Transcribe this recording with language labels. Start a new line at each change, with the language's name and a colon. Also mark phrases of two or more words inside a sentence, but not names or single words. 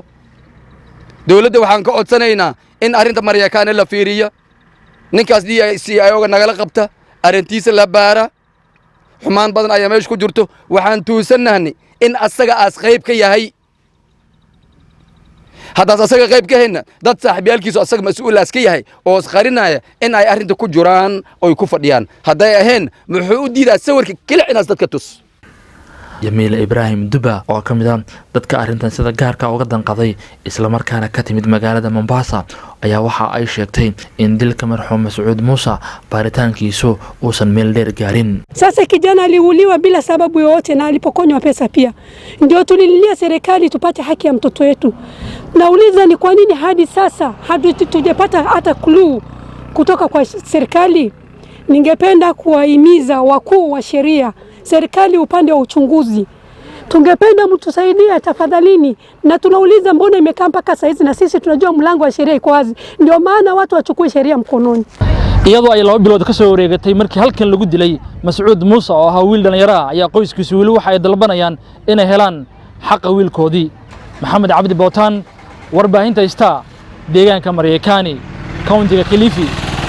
Somali: dawladda waxaan ka codsanaynaa in arrinta Mariakani la fiiriyo ninkaas DCIO nagala qabta arrintiisa la baara xumaan badan ayaa meesha ku jirto waxaan tuusanahay in asaga as qayb ka yahay haddaas asaga qayb ka hayna dad saaxiibyaalkiisu asaga mas'uul aska yahay oo qarinaya in ay arrinta ku jiraan oo ku fadhiyaan hadday ahayn muxuu u diidaa sawirka kale inaas dadka tus. Jamiila Ibrahim Duba oo ka mid ah dadka arrintan sida gaarka uga danqaday isla markaana ka timid magaalada Mombasa ayaa waxa ay sheegtay in dilka marxuum Mascuud Muuse baaritaankiisu uusan meel dheer gaarin.
Swahili: Sasa kijana aliuliwa bila sababu yoyote na alipokonywa pesa pia. Ndio tulililia serikali tupate haki ya mtoto wetu. Nauliza ni kwa nini hadi sasa hatujapata hata clue kutoka kwa serikali? Ningependa kuwahimiza wakuu wa sheria, serikali upande wa uchunguzi, Tungependa mtusaidie tafadhalini, na tunauliza mbona imekaa mpaka saa hizi, na sisi tunajua mlango wa sheria iko wazi. Ndio maana watu wachukue sheria mkononi.
Somali: iyadoo ay 2 bilood ka soo wareegatay markii halkan lagu dilay Mascuud Muuse oo ahaa wiil dhalinyaro ah ayaa qoyskiisu weli waxa ay dalbanayaan inay helaan xaqa wiilkoodii. Maxamed Cabdi Bootaan, warbaahinta Star, deegaanka Mareykaani, countiga Kilifi.